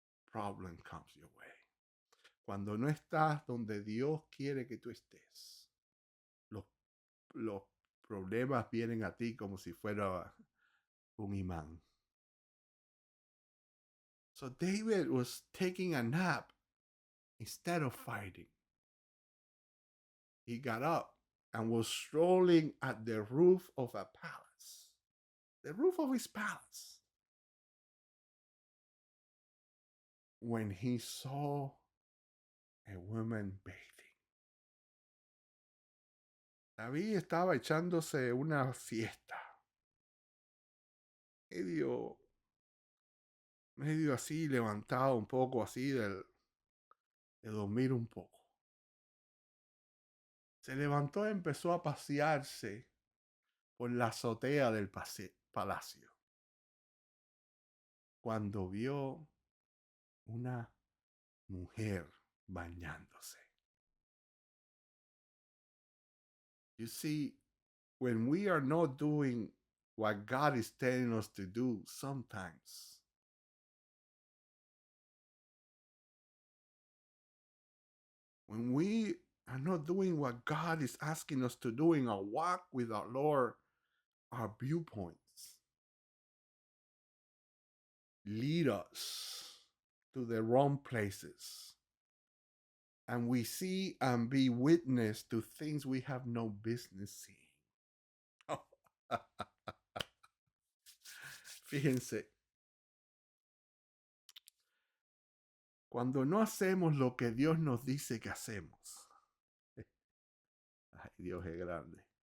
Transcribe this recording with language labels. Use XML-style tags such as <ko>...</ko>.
<en>Problem comes your way.</en> <es>Cuando no estás donde Dios quiere que tú estés, los problemas vienen a ti como si fuera un imán.</es> <en>So David was taking a nap instead of fighting. He got up and was strolling at the roof of a palace, the roof of his palace, when he saw a woman bathing.</en> <es>David estaba echándose una siesta, medio así, levantado un poco así de dormir un poco. Se levantó y empezó a pasearse por la azotea del palacio, cuando vio una mujer bañándose.</es> <en>You see, when we are not doing what God is telling us to do, sometimes when we are not doing what God is asking us to do in our walk with our Lord, our viewpoints lead us to the wrong places. And we see and be witness to things we have no business seeing.</en> <es>Fíjense, cuando no hacemos lo que Dios nos dice que hacemos, ay, Dios es grande.</es>